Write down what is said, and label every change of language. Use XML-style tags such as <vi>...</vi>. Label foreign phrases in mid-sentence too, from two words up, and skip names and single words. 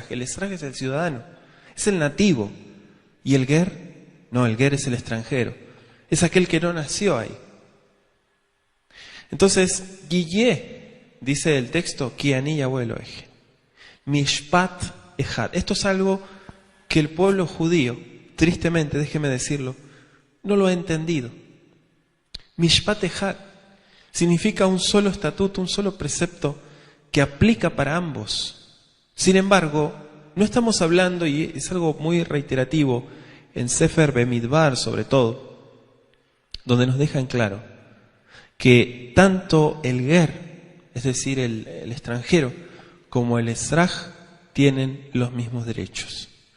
<es>El esraj es el ciudadano, es el nativo. Y el ger, no, el ger es el extranjero, es aquel que no nació ahí. Entonces, Guillé, dice el texto,</es> <he>כי אני יהוה אלהים, משפט אחד.</he> <es>Esto es algo que el pueblo judío, tristemente, déjeme decirlo, no lo ha entendido.</es> <he>משפט אחד</he> <es>significa un solo estatuto, un solo precepto que aplica para ambos. Sin embargo, no estamos hablando, y es algo muy reiterativo, en Sefer Bemidbar sobre todo, donde nos deja en claro que tanto el ger, es decir, el extranjero, como el esraj tienen los mismos derechos.</es>